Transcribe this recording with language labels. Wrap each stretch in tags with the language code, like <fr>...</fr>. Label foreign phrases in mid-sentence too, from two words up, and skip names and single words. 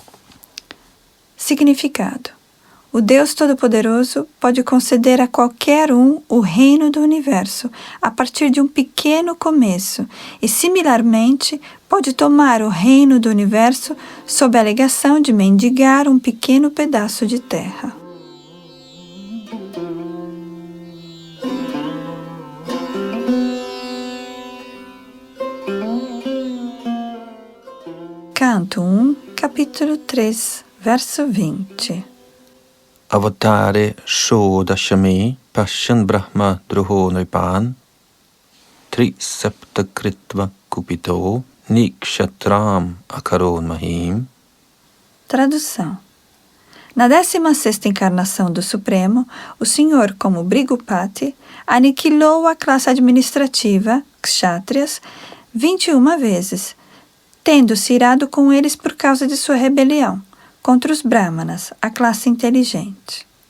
<pt>Significado: o Deus Todo-Poderoso pode conceder a qualquer um o reino do universo a partir de um pequeno começo e, similarmente, pode tomar o reino do universo sob a alegação de mendigar um pequeno pedaço de terra. Canto 1, capítulo 3, verso 20.</pt> <sa>अवतारे षोडशमे पश्यन् ब्रह्म द्रुहो नृपान् त्रिसप्त कृत्वः कुपितो निःक्षत्राम् अकरोन् महीम्.</sa> <pt>Tradução. Na 16ª encarnação do Supremo, o Senhor, como Brigupati, aniquilou a classe administrativa, Kshatriyas, 21 vezes, tendo-se irado com eles por causa de sua rebelião contra os Brahmanas, a classe inteligente.</pt>